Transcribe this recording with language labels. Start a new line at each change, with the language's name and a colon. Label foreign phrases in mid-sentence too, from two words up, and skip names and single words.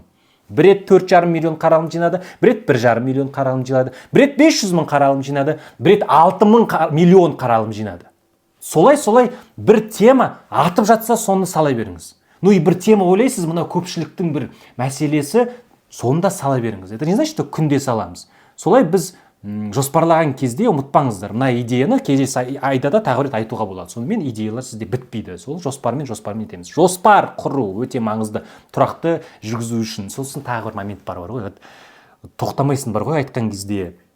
Kazakh: Бір рет 4,5 миллион қаралым жинады, бір рет 1,5 миллион қаралым жинады, бір рет 500 мың қаралым жинады, бір рет 6 миллион қаралым жинады. Солай бір тема атып жатса, соны сала беріңіз. И бір тема ойлайсыз, мына көпшіліктің бір мәселесі, сонда сала беріңіз.
Russian: Это не значит, что
Kazakh: күнде саламыз. Солай біз жоспарлаған кезде ұмытпаңыздар. Мына идеяны келесі айда да тағы рет айтуға болады. Сонымен идеялар сізде бітпейді. Сол жоспармен етеміз. Жоспар құру өте маңызды. Тұрақты жүргізу үшін. Сосын тағы бір момент бар ғой. Тоқтамайсың бар ғой айтқан кезде.